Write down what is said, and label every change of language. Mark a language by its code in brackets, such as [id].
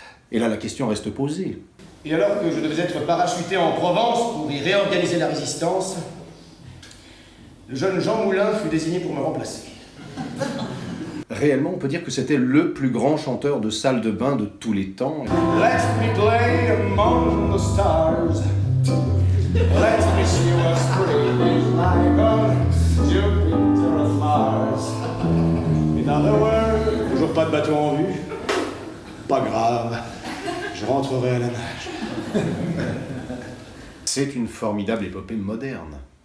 [fr] Et là, la question reste posée. Et alors que je devais être parachuté en Provence pour y réorganiser la résistance, le jeune Jean Moulin fut désigné pour me remplacer. Réellement, on peut dire que c'était le plus grand chanteur de salle de bain de tous les temps. [en] Let me play among the stars. Let me see what's pretty like on Jupiter of Mars. In other words, [fr] toujours pas de bateau en vue. Pas grave, je rentrerai à la nage. C'est une formidable épopée moderne.